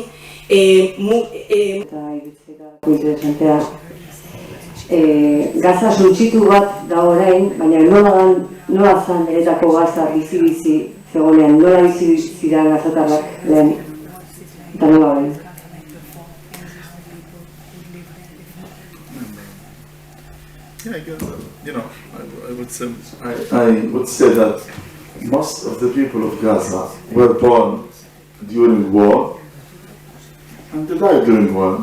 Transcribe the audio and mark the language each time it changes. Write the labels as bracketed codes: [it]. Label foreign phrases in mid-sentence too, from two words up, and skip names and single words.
[eu] eta iritzeko interesantea. Gaza suntsitu bat da orain, baina nola zan beretako gaza bizi-bizi zegoenean, nola bizi ziren gazatarrak lehen, eta nola orain. [en] Yeah, I guess, I would say that most of the people of Gaza were born during war and they died during war.